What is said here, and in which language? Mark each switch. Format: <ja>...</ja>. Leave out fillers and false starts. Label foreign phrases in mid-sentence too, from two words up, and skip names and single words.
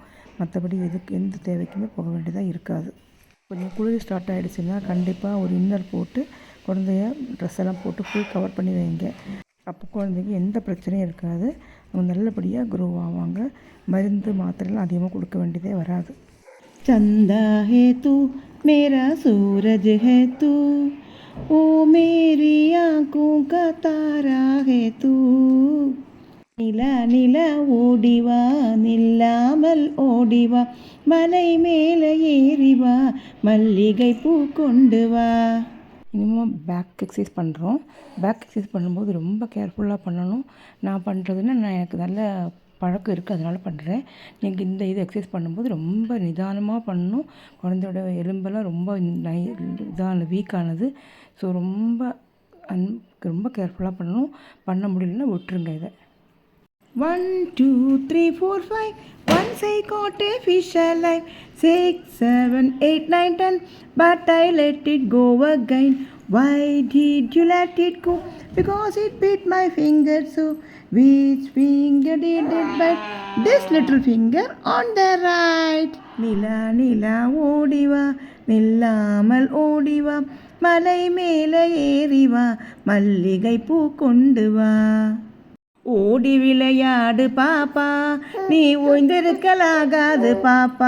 <ta>மற்றபடி எந்த தேவைக்குமே போக வேண்டியதாக இருக்காது. கொஞ்சம் குளிர் ஸ்டார்ட் ஆகிடுச்சுன்னா கண்டிப்பாக ஒரு இன்னர் போட்டு குழந்தைய ட்ரெஸ் எல்லாம் போட்டு</ta> <en>full cover</en> <ta>பண்ணி வைங்க. அப்போ குழந்தைக்கு எந்த பிரச்சனையும் இருக்காது. அவங்க நல்லபடியாக க்ரோ ஆவாங்க. மருந்து மாத்திரைலாம் அதிகமாக கொடுக்க வேண்டியதே வராது.</ta> <hi>चंदा है तू मेरा सूरज है तू, ओ मेरी आँखों का तारा है तू.</hi> <ta>நிலா நிலா ஓடிவா நில்லாமல் ஓடிவா, மலை மேலே ஏறிவா மல்லிகை பூ கொண்டு வா. இனிமேல்</ta> <en>back exercise</en> <ta>பண்ணுறோம்.</ta> <en>back exercise</en> <ta>பண்ணும்போது ரொம்ப கேர்ஃபுல்லாக பண்ணணும். நான் பண்ணுறதுன்னா எனக்கு நல்ல பழக்கம் இருக்குது, அதனால் பண்ணுறேன். நீங்கள் இந்த எக்ஸசைஸ் பண்ணும்போது ரொம்ப நிதானமாக பண்ணணும். குழந்தையோட எலும்பெல்லாம் ரொம்ப வீக்கானது. ஸோ ரொம்ப கேர்ஃபுல்லாக பண்ணணும். பண்ண முடியலன்னா விட்டுருங்க இதை.</ta> <en>1 2 3 4 5, once I caught a fish alive. 6 7 8 9 10, but I let it go again. Why did you let it go? Because it bit my finger so. Which finger did it bite? This little finger on the right.</en> <ta>நிலா நிலா ஓடிவா நில்லாமல் ஓடிவா, மலை மேலே ஏறிவா மல்லிகை பூ கொண்டு வா. ஓடி விளையாடு பாப்பா, நீ ஓய்ந்திருக்கலாகாது பாப்பா.</ta>